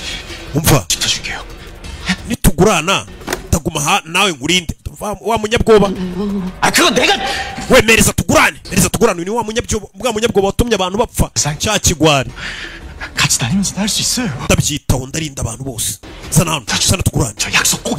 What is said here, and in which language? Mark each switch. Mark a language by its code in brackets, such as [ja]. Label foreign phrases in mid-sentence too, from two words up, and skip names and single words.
[rw] umva [ko] 지켜줄게요. [rw] nitugurana taguma nawe ngurinde wa munyabwoba [ko] 아 그건 내가 [rw] wemereza tugurane ni wa munyabwoba watumye abantu bapfa cya kigwari [ko] 같이 다니면서 할 수 있어요. [rw] ndabyitaho ndarinda abantu bose sana tugurane [ko] 저 약속 꼭